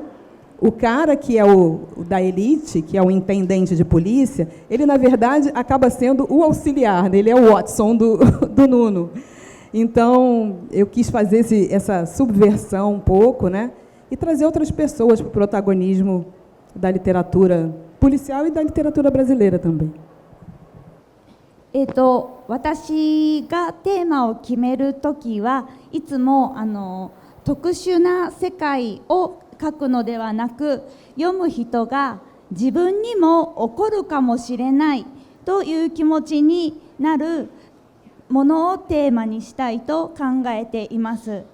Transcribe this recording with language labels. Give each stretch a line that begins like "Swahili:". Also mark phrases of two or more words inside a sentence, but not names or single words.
Portuguese: O cara que é o da elite, que é o intendente de polícia, ele, na verdade, acaba sendo o auxiliar, né? Ele é o Watson do Nuno. Então, eu quis fazer essa subversão um pouco, né? E trazer outras pessoas para o protagonismo da literatura policial e da literatura brasileira também.
Japanese: 私がテーマを決めるときはいつも特殊な世界を書くのではなく、読む人が自分にも起こるかもしれないという気持ちになるものをテーマにしたいと考えています。